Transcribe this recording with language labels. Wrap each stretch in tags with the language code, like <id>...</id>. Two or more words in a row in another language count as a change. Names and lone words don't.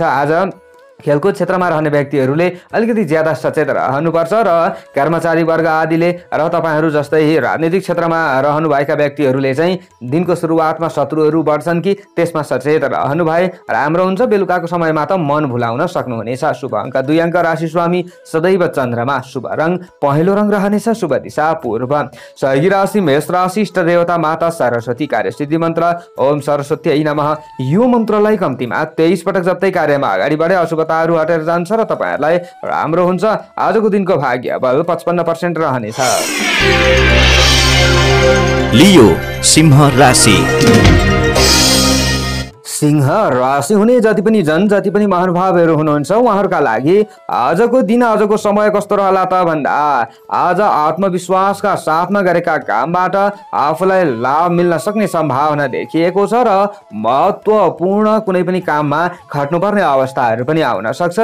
<ne>आज खेलकुद क्षेत्रमा रहने व्यक्तिहरूले अलिकति ज्यादा सचेत रहनुपर्छ र कर्मचारी वर्ग आदिले र तपाईँहरू जस्तै राजनीतिक क्षेत्रमा रहनुभएका व्यक्तिहरूले चाहिँ दिनको सुरुवातमा शत्रुहरू बढ्छन् कि त्यसमा सचेत रहनु भए राम्रो हुन्छ। बेलुकाको समयमा त मन भुलाउन सक्नुहुनेछ। शुभ अङ्क 2 अङ्क, राशि स्वामी सदैव चन्द्रमा, शुभ रङ पहेँलो रङ रहनेछ, शुभ दिशा पूर्व। सहयोगी राशि मेष राशि, इष्ट देवता माता सरस्वती, कार्यसिद्धि मन्त्र</ne> <sa>ओम सरस्वती नमः।</sa> <ne>यो मन्त्रलाई कम्तीमा 23 पटक जप्दै कार्यमा अगाडि बढे अशुभ हटेर जान्छ र तपाईँहरूलाई राम्रो हुन्छ। आजको दिनको भाग्य बल 55% रहनेछ। लियो सिंह राशि। सिंह राशि हुने जति पनि जति पनि महानुभावहरू हुनुहुन्छ उहाँहरूका लागि आजको दिन, आजको समय कस्तो रहला त भन्दा आज आत्मविश्वासका साथमा गरेका कामबाट आफूलाई लाभ मिल्न सक्ने सम्भावना देखिएको छ र महत्त्वपूर्ण कुनै पनि काममा खट्नुपर्ने अवस्थाहरू पनि आउन सक्छ।</ne>